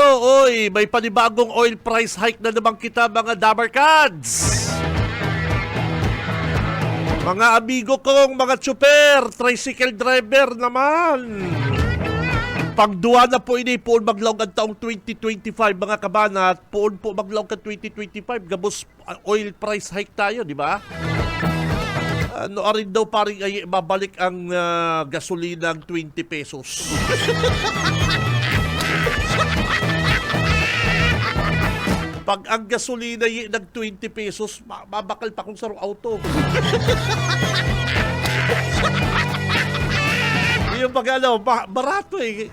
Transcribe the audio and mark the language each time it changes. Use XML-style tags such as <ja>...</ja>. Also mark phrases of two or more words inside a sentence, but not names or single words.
<tl>Oy, may panibagong</tl> <en>oil price hike</en> <tl>na naman kita mga Dabarkads. Mga amigo kong mga tsuper,</tl> <en>tricycle driver</en> <tl>naman.</tl> <bik>Pagduwa na po ini poon maglawg ang taong 2025 mga kabanat, poon po maglawg ang 2025 gabos</bik> <en>oil price hike</en> <bik>tayo, di ba?</bik> <tl>Ano rin daw paring ay babalik ang gasolinang 20 pesos.</tl> <bik>Pag ang gasolina ng 20 pesos, mabakal pa kung sa auto.</bik> <tl>Yung pag barato eh.</tl>